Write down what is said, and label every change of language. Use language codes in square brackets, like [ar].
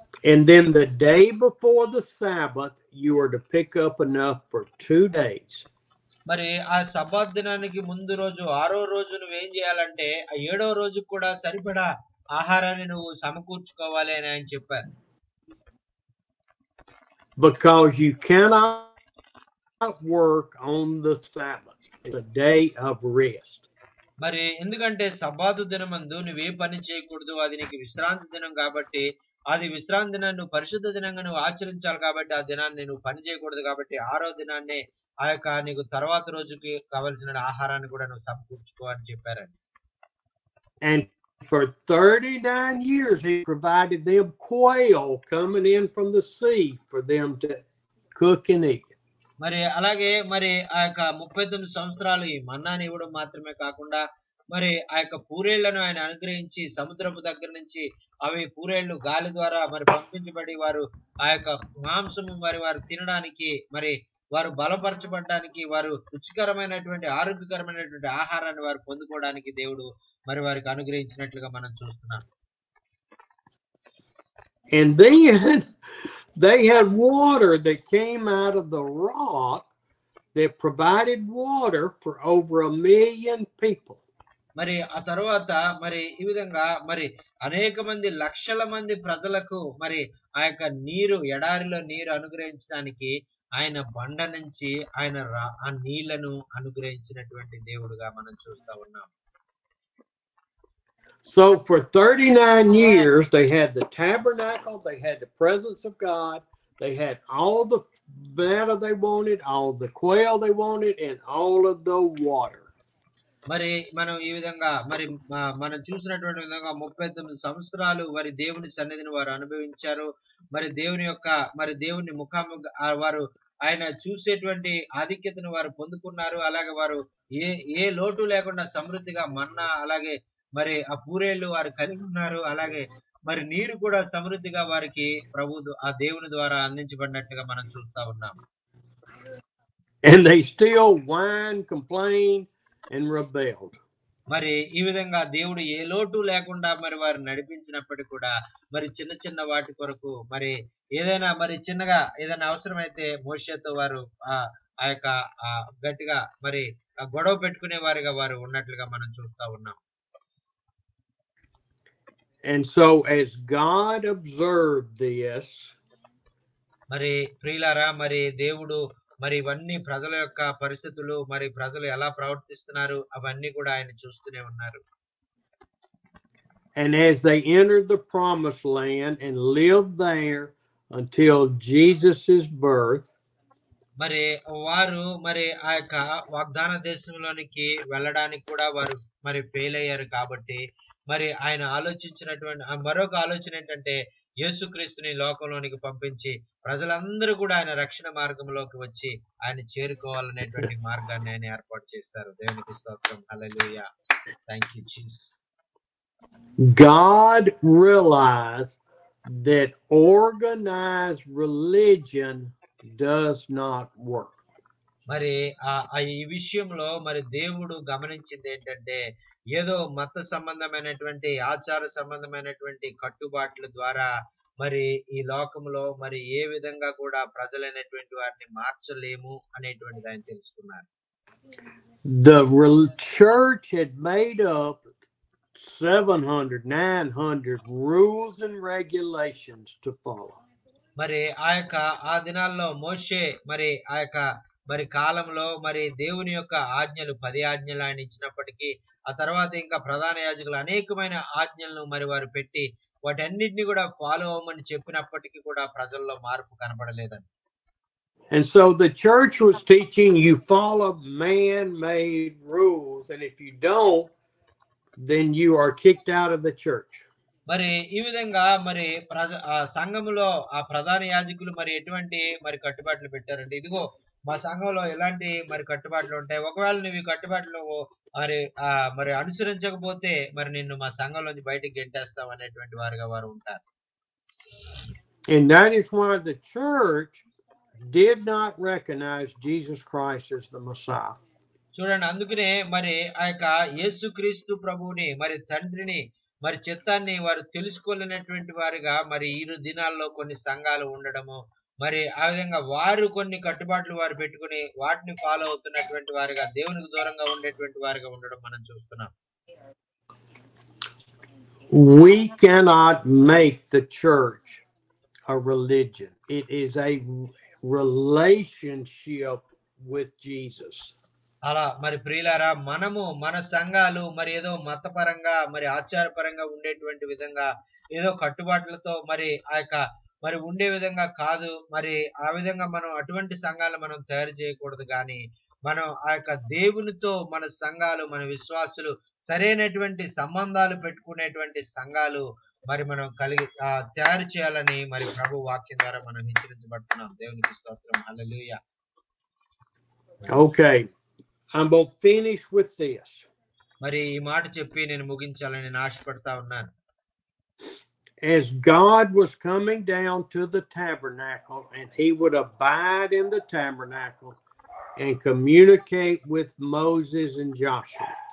[en] And then the day before the Sabbath you are to pick up enough for 2 days. [te] మరి ఆ Sabbath దినానికి ముందు రోజు 6వ రోజు నువ్వేం చేయాలంటే ఆ 7వ రోజు కూడా సరిపడా ఆహారాన్ని నువ్వు సమకూర్చుకోవాలి అని ఆయన చెప్పారు. [en] Because you cannot work on the Sabbath. It's a day of rest. [te] మరి ఎందుకంటే సబ్బాతు దినమందు నువ్వే పని చేయకూడదు, అది నీకు విశ్రాంతి దినం కాబట్టి, అది విశ్రాంతి దినాన్ని నువ్వు పరిశుద్ధ దినంగా నువ్వు ఆచరించాలి కాబట్టి ఆ దినాన్ని నువ్వు పని చేయకూడదు కాబట్టి 6వ దినాన్ని ఆ యొక్క నీకు తర్వాత రోజుకి కావలసిన ఆహారాన్ని కూడా నువ్వు సమకూర్చుకో అని చెప్పారండి. [en] And for 39 years he provided them quail coming in from the sea for them to cook and eat. [te] మరి అలాగే మరి ఆ యొక్క 39 సంవత్సరాలు ఈ మన్నాని ఇవ్వడం మాత్రమే కాకుండా మరి ఆ యొక్క పూరేళ్లను ఆయన అనుగ్రహించి సముద్రపు దగ్గర నుంచి అవి పూరేళ్లు గాలి ద్వారా మరి పంపించబడి వారు ఆ యొక్క మాంసము మరి వారు తినడానికి, మరి వారు బలపరచబడడానికి, వారు రుచికరమైనటువంటి ఆరోగ్యకరమైనటువంటి ఆహారాన్ని వారు పొందుకోవడానికి దేవుడు మరి వారికి అనుగ్రహించినట్లుగా మనం చూస్తున్నాం. [en] And then they had water that came out of the rock that provided water for over 1 million people. [te] మరి ఆ తర్వాత మరి ఈ విధంగా మరి అనేక మంది లక్షల మంది ప్రజలకు మరి ఆ యొక్క ఎడారిలో నీరు అనుగ్రహించడానికి ఆయన బండ నుంచి ఆయన ఆ నీళ్లను అనుగ్రహించినటువంటి దేవుడుగా మనం చూస్తా ఉన్నాం. [en] So for 39 years, they had the tabernacle, they had the presence of God, they had all the manna they wanted, all the quail they wanted, and all of the water. [te] మరి మనం ఈ విధంగా మరి మనం చూసినటువంటి విధంగా 39 సంవత్సరాలు మరి దేవుని సన్నిధిని వారు అనుభవించారు. మరి దేవుని ముఖాముఖ వారు ఆయన చూసేటువంటి ఆధిక్యతను వారు పొందుకున్నారు. అలాగే వారు ఏ లోటు లేకుండా సమృద్ధిగా మన్నా, అలాగే మరి ఆ పూరేళ్లు వారు కలిగి ఉన్నారు. అలాగే మరి నీరు కూడా సమృద్ధిగా వారికి ఆ దేవుని ద్వారా అందించబడినట్లుగా మనం చూస్తా ఉన్నాం. [en] And they still whined, complained, and rebelled. [te] మరి ఈ విధంగా దేవుడు ఏ లోటు లేకుండా మరి వారు నడిపించినప్పటికీ కూడా మరి చిన్న చిన్న వాటి కొరకు మరి ఏదైనా మరి చిన్నగా ఏదైనా అవసరమైతే మోషేతో వారు ఆ యొక్క గట్టిగా మరి గొడవ పెట్టుకునే వారిగా వారు ఉన్నట్లుగా మనం చూస్తా ఉన్నాం. [en] And so as God observed this, [te] మరి ప్రియులారా, మరి దేవుడు మరి ఇవన్నీ ప్రజల యొక్క పరిస్థితులు, మరి ప్రజలు ఎలా ప్రవర్తిస్తున్నారు అవన్నీ కూడా ఆయన చూస్తూనే ఉన్నారు. [en] And as they entered the promised land and lived there until Jesus's birth, [te] మరి వారు మరి ఆ యొక్క వాగ్దాన దేశంలోనికి వెళ్ళడానికి కూడా వారు మరి ఫెయిల్ అయ్యారు. కాబట్టి మరి ఆయన ఆలోచించినటువంటి మరొక ఆలోచన ఏంటంటే యేసుక్రీస్తుని లోకంలోనికి పంపించి ప్రజలందరూ కూడా ఆయన రక్షణ మార్గంలోకి వచ్చి ఆయన చేరుకోవాలనేటువంటి మార్గాన్ని ఆయన ఏర్పాటు చేశారు. దేవునికి స్తోత్రం. హల్లెలూయా. [en] Thank you Jesus. God realized that organized religion does not work. [te] మరి ఈ విషయంలో మరి దేవుడు గమనించింది ఏంటంటే ఏదో మత సంబంధమైనటువంటి ఆచార సంబంధమైనటువంటి కట్టుబాట్ల ద్వారా మరి ఈ లోకంలో మరి ఏ విధంగా కూడా ప్రజలైనటువంటి వారిని మార్చలేము అనేటువంటిది ఆయన తెలుసుకున్నారు. [en] The church had made up 700, 900 rules and regulations to follow. [te] మరి ఆ దినాల్లో మోషే మరి మరి కాలంలో మరి దేవుని యొక్క ఆజ్ఞలు 10 ఆజ్ఞలు ఆయన ఇచ్చినప్పటికీ ఆ తర్వాత ఇంకా ప్రధాన యాజకులు అనేకమైన ఆజ్ఞలను మరి వారు పెట్టి వాటన్నిటిని కూడా ఫాలో అవ్వమని చెప్పినప్పటికీ కూడా ప్రజల్లో మార్పు కనబడలేదని. [en] And so the church was teaching you follow man-made rules, and if you don't, then you are kicked out of the church. [te] మరి ఈ విధంగా మరి సంఘములో ఆ ప్రధాన యాజకులు మరి ఎటువంటి మరి కట్టుబాట్లు పెట్టారంటే, ఇదిగో మా సంఘంలో ఎలాంటి మరి కట్టుబాట్లు ఉంటాయి, ఒకవేళ నువ్వు ఈ కట్టుబాట్లు మరి అనుసరించకపోతే మరి నిన్ను మా సంఘంలోంచి బయటికి గెంటేస్తాం అనేటువంటి వారుగా వారు ఉంటారు. [en] And that is why the church did not recognize Jesus Christ as the Messiah. [te] చూడండి, అందుకనే మరి ఆ యొక్క యేసుక్రీస్తు ప్రభువుని మరి తండ్రిని మరి చిత్తాన్ని వారు తెలుసుకోలేనటువంటి వారిగా మరి ఈ దినాల్లో కొన్ని సంఘాలు ఉండడము, మరి ఆ విధంగా వారు కొన్ని కట్టుబాట్లు వారు పెట్టుకుని వాటిని ఫాలో అవుతున్నటువంటి వారిగా దేవునికి దూరంగా ఉండేటువంటి వారిగా ఉండడం మనం చూస్తున్నాం. [en] We cannot make the church a religion. It is a relationship with Jesus. [te] అలా మరి ప్రియులారా, మనము మన సంఘాలు మరి ఏదో మతపరంగా మరి ఆచారపరంగా ఉండేటువంటి విధంగా ఏదో కట్టుబాట్లతో మరి మరి ఉండే విధంగా కాదు. మరి ఆ విధంగా మనం అటువంటి సంఘాలను మనం తయారు చేయకూడదు. కానీ మనం ఆ యొక్క దేవునితో మన సంఘాలు, మన విశ్వాసులు సరైనటువంటి సంబంధాలు పెట్టుకునేటువంటి సంఘాలు మరి మనం తయారు చేయాలని మరి ప్రభు వాక్యం ద్వారా మనం హెచ్చరించబడుతున్నాం. దేవునికి స్తోత్రం. హల్లెలూయా. [en] Okay, I'm going to finish with this. [te] మరి ఈ మాట చెప్పి నేను ముగించాలని నేను ఆశపడతా ఉన్నాను. [en] As God was coming down to the tabernacle, and he would abide in the tabernacle and communicate with Moses and Joshua.